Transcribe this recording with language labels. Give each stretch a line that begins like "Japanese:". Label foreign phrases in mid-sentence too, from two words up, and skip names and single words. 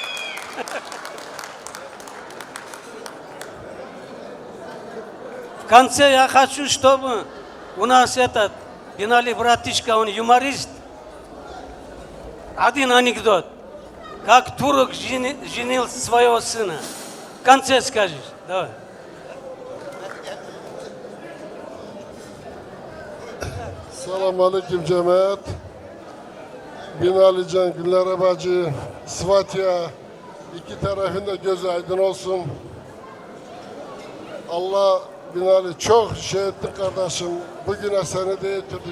Russian: В конце я хочу, чтобы у нас этот Binali братишка, он юморист. Один анекдот. Как турок женил своего сына. В конце скажешь. Давай.
Turkish: Selamun Aleyküm cemaat. Binali Can, Gülnare Bacı, Sıfatya, iki tarafında göz aydın olsun. Allah Binali çok şey etti kardeşim. Bugüne seni de getirdi.